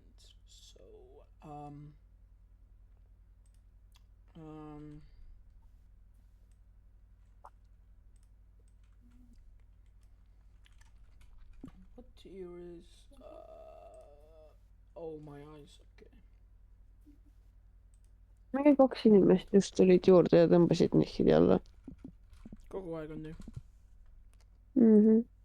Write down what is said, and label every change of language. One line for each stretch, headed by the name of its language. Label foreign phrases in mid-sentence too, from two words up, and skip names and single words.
English: So, um, what tier is, oh my eyes, okay.
Estonian: mingi 2 inimest just tulid juurde ja tõmbasid nihkidi alla Kogu aeg on nii. mm . -hmm.